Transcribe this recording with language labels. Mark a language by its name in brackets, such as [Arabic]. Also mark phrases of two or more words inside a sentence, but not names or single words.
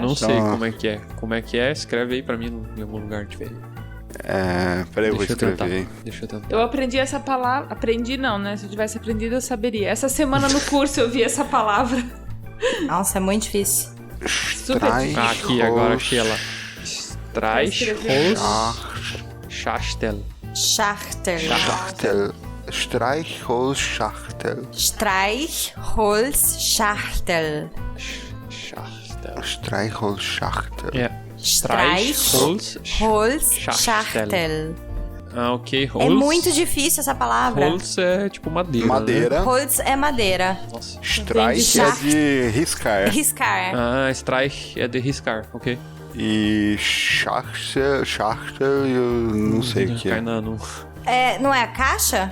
[Portuguese] não sei como é que é. Como é que é? Escreve aí pra mim em algum lugar diferente. Peraí, eu vou escrever. Deixa eu tentar. Eu aprendi essa palavra. Aprendi não, né? Se eu tivesse aprendido, eu saberia. Essa semana no curso eu vi essa palavra. Nossa, é muito difícil. Super difícil. Aqui, agora achei ela. Streichholzschachtel. Schachtel. Streichholzschachtel. Streichholzschachtel. Streichholzschachtel. Streichholzschachtel. Ok. Holz. É muito difícil essa palavra. Holz é tipo madeira. Madeira. Holz é madeira. Nossa. Streich é de riscar. Riscar. Streich é de riscar, ok. E Schachter, eu não sei o que é. Não é a caixa?